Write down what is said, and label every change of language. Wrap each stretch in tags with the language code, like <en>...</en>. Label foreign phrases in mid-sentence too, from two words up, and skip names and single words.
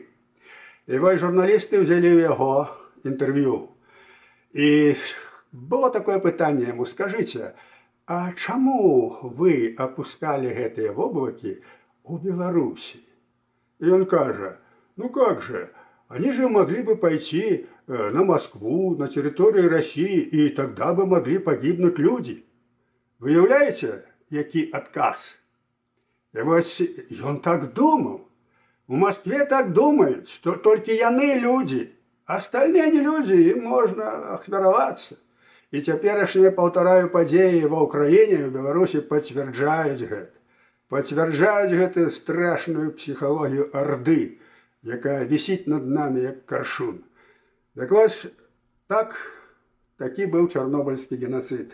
<be>І вось журналісты ўзялі ў яго інтэрв'ю. І было такое пытанне яму: скажыце, а чаму вы апускалі гэтыя воблакі ў Беларусі? І ён кажа:</be> <ru>Ну как же? Они же могли бы пойти на Москву, на территорию России, и тогда бы могли погибнуть люди. Выявляете, який отказ? И вот он так думал. В Москве так думают, что только яны люди, остальные не люди, им можно ахвяроваться.</ru> <be>І цяперашнія, паўтараю, падзеі ва ўкраіне і ў Беларусі пацвярджаюць гэта. Пацвярджаюць гэтую страшную псіхалогію арды, якая вісіць над намі як каршун. Так вось, такі быў чарнобыльскі генацыд.</be>